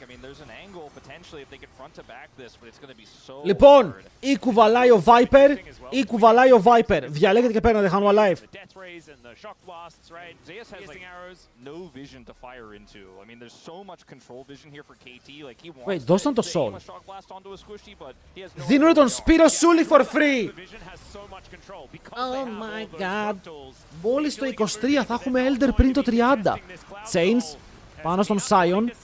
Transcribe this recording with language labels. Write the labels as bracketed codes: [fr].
[en] I mean, there's an angle potentially if they could front to back this, but it's going to be so [el] Λοιπόν, ή κουβαλάει ο Viper, ή κουβαλάει ο Viper. Διαλέγετε και παίρνετε, Hanwha Life. [en] Zeus has like no vision to fire into. I mean, there's so much control vision here for KT. Like he wants [el] δώσαν το soul. [en] a shock blast onto a squishy, but he has no. [el] Δίνουνε τον Σπύρο Σούλη for free. [en] Oh my god. [el] Μόλις το 23 θα έχουμε Elder πριν το 30. Chains πάνω στον Sion.